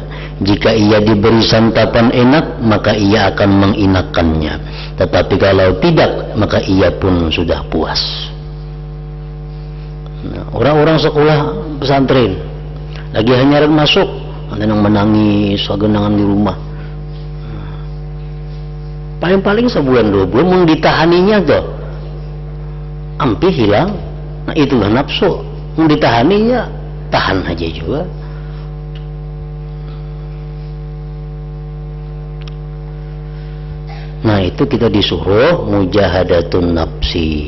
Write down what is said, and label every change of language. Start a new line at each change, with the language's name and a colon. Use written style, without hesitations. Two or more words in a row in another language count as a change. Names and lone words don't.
Indonesian: Jika ia diberi santapan enak, maka ia akan menginakkannya, tetapi kalau tidak, maka ia pun sudah puas.
Banjar: Nah, orang-orang sekolah pesantren lagi hanyaran masuk, ada yang menangis, genangan di rumah. Paling-paling sebulan 2 bulan mau ditahaninya tuh ampi hilang.
Indonesian: Nah itulah nafsu, mau ditahaninya tahan aja juga. Nah itu kita disuruh
Arabic: مجاهدة النفس.